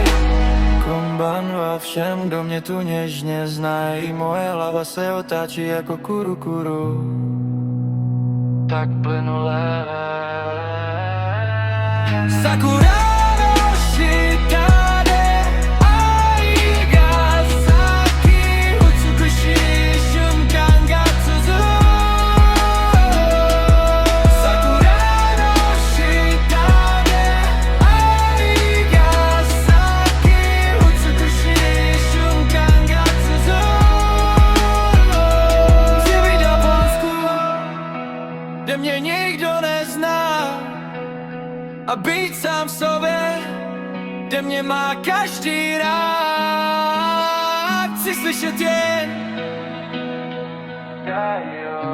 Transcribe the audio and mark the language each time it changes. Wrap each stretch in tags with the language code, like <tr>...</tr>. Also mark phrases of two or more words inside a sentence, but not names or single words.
<cs>Konbanva všem, kdo mě tu něžně znají. Moje hlava se otáčí jako kuru. Tak plynule</cs> <ja>桜の下で愛が咲き美しい瞬間が続く. 桜の下で愛が咲き美しい瞬間が続く.</ja> <cs>Chci být v Japonsku, kde mě nikdo nezná, a být sám v sobě, kde mě má každý rád. Chci slyšet jen</cs>